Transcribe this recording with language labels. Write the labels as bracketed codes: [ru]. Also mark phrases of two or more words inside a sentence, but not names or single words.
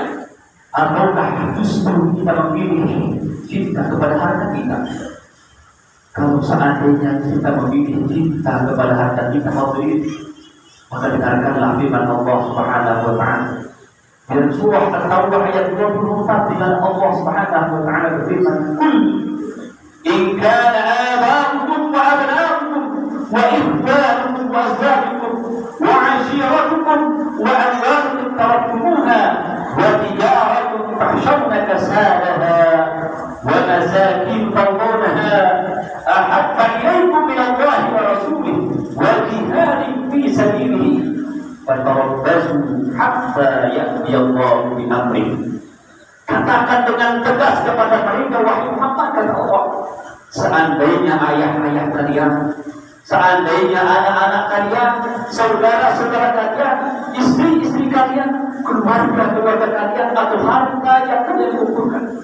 [id] Ataukah justru kita memilih cinta kepada harta kita? Kalau seandainya kita memilih cinta kepada harta kita, maka dengarkanlah firman Allah [ar] سبحانه وتعالى. [id] Dan surah At-Taubah ayat 24 di mana Allah [ar] سبحانه وتعالى [id] berfirman, [ar] "إن كان آباؤكم وأبناؤكم وإخوانكم وأزواجكم وعشيرتكم وأموال تركتموها وتجارة تخشون كسادها ومساكن ترضونها أحب إليكم من الله ورسوله وجهاد في سبيله فتربصوا حتى يأتي الله بأمره." [id] Katakan dengan tegas kepada mereka, wahai Muhammad, kata Allah, seandainya ayah-ayah kalian, seandainya anak-anak kalian, saudara-saudara kalian, istri-istri kalian, keluarga-keluarga kalian, atau harta yang kalian kumpulkan,